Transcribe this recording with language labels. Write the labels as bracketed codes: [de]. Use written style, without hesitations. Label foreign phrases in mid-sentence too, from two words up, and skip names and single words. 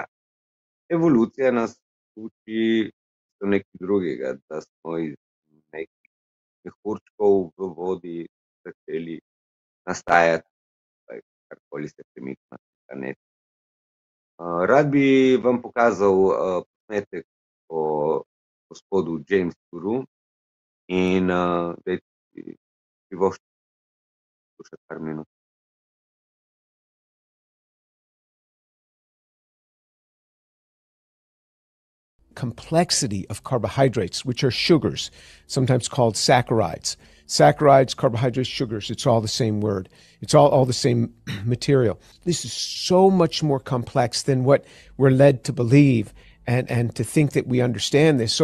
[sl] Evolucija nas uči nekaj drugega, da smo iz nekih mehurčkov v vodi začeli nastajati, karkoli se premika na planetu. Rad bi vam pokazal posnetek o gospodu James Touru in privoščite poslušati par minut. [en] Complexity of carbohydrates, which are sugars, sometimes called saccharides. Saccharides, carbohydrates, sugars, it's all the same word. It's all the same material. This is so much more complex than what we're led to believe and to think that we understand this.